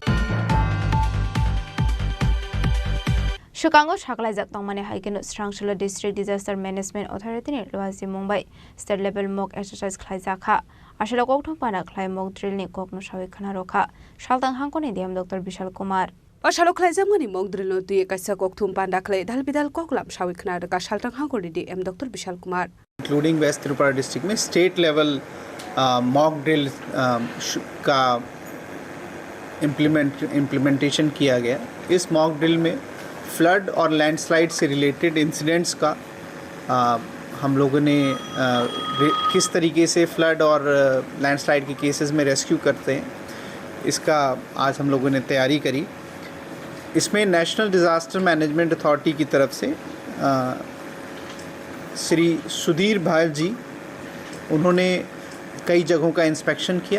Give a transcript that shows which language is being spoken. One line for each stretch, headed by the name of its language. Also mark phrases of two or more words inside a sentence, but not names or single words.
Kok Borok: Shukango Shaklajak Tongmani Haikino Strangshula District Disaster Management Authority ni Luazi Mumbai
English: State Level Mock Exercise
Kok Borok: Khlaijaka Ashila Kokthong Pana Khlai
English: Mock Drill
Kok Borok: ni Kokno Shawi Khana Rokha Shaltang Hangkoni DM Dr. Vishal Kumar Ashalo Khlaijamani
English: Mock Drill
Kok Borok: no Tuye Kaisa Kokthong Panda Khlai Dalbidal Koklam Shawi Khana Rokha Shaltang Hangkoni DM Dr. Vishal Kumar
English: including West Tripura district
Hindi: में
English: state level mock drill
Hindi: का implementation किया गया इस
English: mock drill
Hindi: में फ्लड और लैंडस्लाइड से
English: related incidents
Hindi: का हम लोगों ने किस तरीके से फ्लड और लैंडस्लाइड के केसेस में रेस्क्यू करते हैं इसका आज हम लोगों ने तैयारी करी। इसमें नेशनल डिज़ास्टर मैनेजमेंट अथॉरिटी की तरफ से श्री सुधीर भायल जी उन्होंने कई जगहों का इंस्पेक्शन किया।